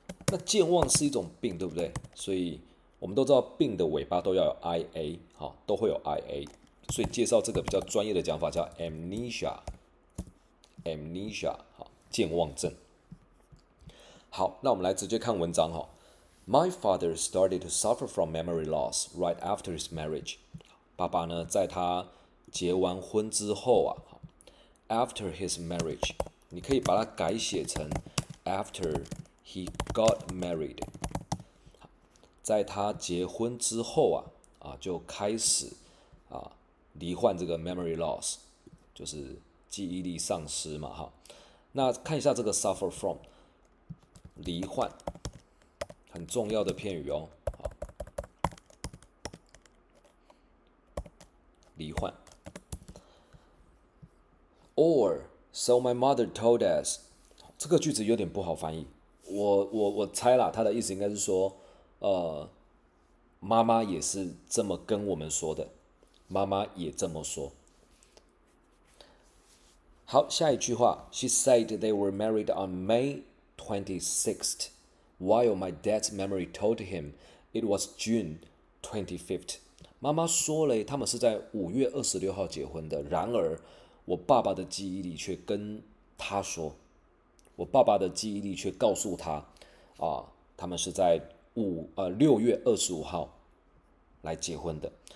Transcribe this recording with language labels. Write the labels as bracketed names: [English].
[Chinese] 那健忘是一种病，对不对？所以我们都知道病的尾巴都要有 ia， 好，都会有 ia。所以介绍这个比较专业的讲法叫 amnesia，amnesia， 好，健忘症。好，那我们来直接看文章哈。 [English] My father started to suffer from memory loss right after his marriage。 [Chinese] 爸爸呢，在他结完婚之后啊， [English] after his marriage， [Chinese] 你可以把它改写成 [English] after he got married。 [Chinese] 在他结婚之后就开始罹患这个 memory loss， 就是记忆力丧失嘛哈。那看一下这个 suffer from， 罹患，很重要的片语哦。罹患 ， [English] or so my mother told us， [Chinese] 这个句子有点不好翻译。我猜啦，他的意思应该是说，妈妈也是这么跟我们说的，妈妈也这么说。好，下一句话 [English] ，She said they were married on May 26th, while my dad's memory told him it was June 25th。 [Chinese] 妈妈说了，他们是在5月26号结婚的，然而我爸爸的记忆力却跟他说，我爸爸的记忆力却告诉他，他们是在6月25号来结婚的。